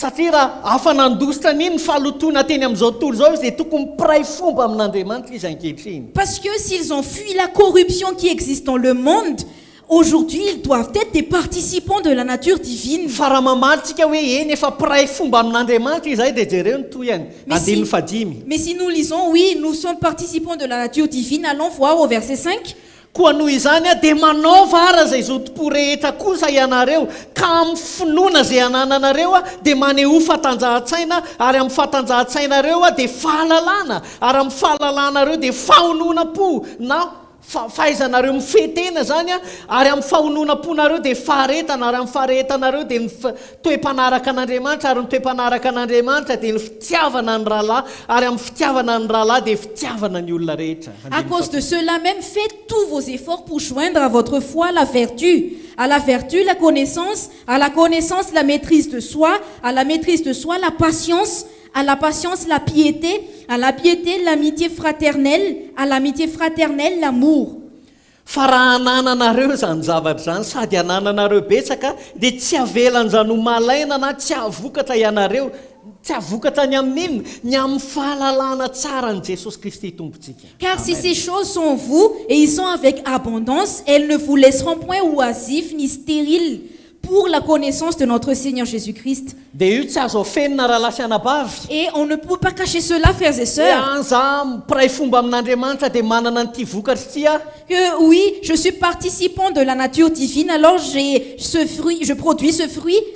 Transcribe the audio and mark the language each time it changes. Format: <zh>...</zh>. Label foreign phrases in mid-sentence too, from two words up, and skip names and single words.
<fr>Parce que s'ils ont fui la corruption qui existe dans le monde, aujourd'hui, ils doivent être des participants de la nature divine. Mais si nous lisons, oui, nous sommes participants de la nature divine, allons voir au verset 5.</fr> <mg>Koa noho izany dia manaova ara zay zoto-po rehetra kosa ianareo ka amin'ny finoana zay anananareo dia maneho fatanjahan-tsaina ary amin'ny fatanjahan-tsainareo dia fahalalana ary amin'ny fahalalànareo dia fahonoana-po na fahaizanareo mifetena zany ary amin'ny fahonoana-ponareo dia faharetana ary amin'ny faharetanareo dia ny toe-panaraka an'Andriamanitra ary ny toe-panaraka an'Andriamanitra dia ny fitiavana ny rahalahy ary amin'ny fitiavana ny rahalahy dia fitiavana ny olona rehetra.</mg> <fr>À cause de cela même, faites tous vos efforts pour joindre à votre foi la vertu, à la vertu la connaissance, à la connaissance la maîtrise de soi, à la maîtrise de soi la patience, à la patience la piété, à la piété l'amitié fraternelle, à l'amitié fraternelle l'amour.</fr> <mg>Fa raha hanananareo zany zavatra zany sady hanananareo betsaka dia tsy avelan'izany ho malaina na tsy havokatra ianareo, tsy havokatra ny amin'inona ny amin'ny fahalalana tsara ny Jesosy Kristy tompontsika.</mg> <fr>Car si ces choses sont en vous et ils sont avec abondance, elles ne vous laisseront point oisifs ni stériles pour la connaissance de notre Seigneur Jésus-Christ. Et on ne peut pas cacher cela, frères et sœurs. Que oui, je suis participant de la nature divine, alors j'ai ce fruit, je produis ce fruit.</fr>